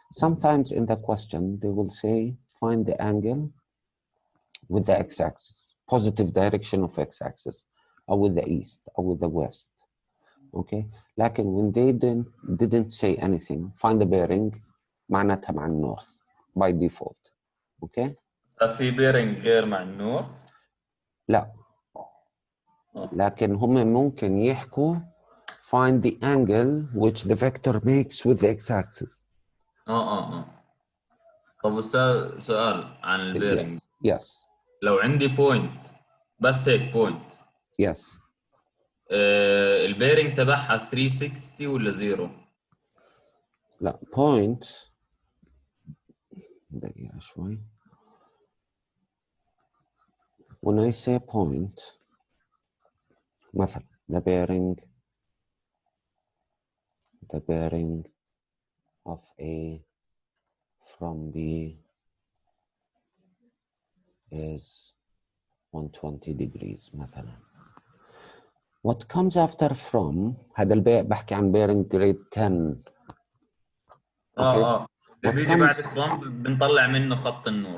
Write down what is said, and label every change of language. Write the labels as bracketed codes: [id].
[en] Sometimes in the question they will say find the angle with the x-axis, positive direction of x-axis, or with the east, or with the west. Okay, [ar] لكن [en] when they didn't say anything, find the bearing [ar] معناتها مع النورث [en] by default. Okay. [ar] في bearing غير مع النورث؟ لا. لكن هم ممكن يحكوا [en] find the angle which the vector makes with the x-axis. [ar] طب أستاذ سؤال عن البيرنج. [en] Yes. [ar] لو عندي بوينت بس هيك بوينت. [en] Yes. [ar] البيرنج تبعها 360 ولا زيرو؟ لا point. دقيقة شوي. [en] When I say point مثلا the bearing of A from B is 120 degrees مثلا. What comes after from [ar] هذا بحكي عن [en] bearing grade 10. [ar] اللي بيجي بعد from بنطلع منه خط النور.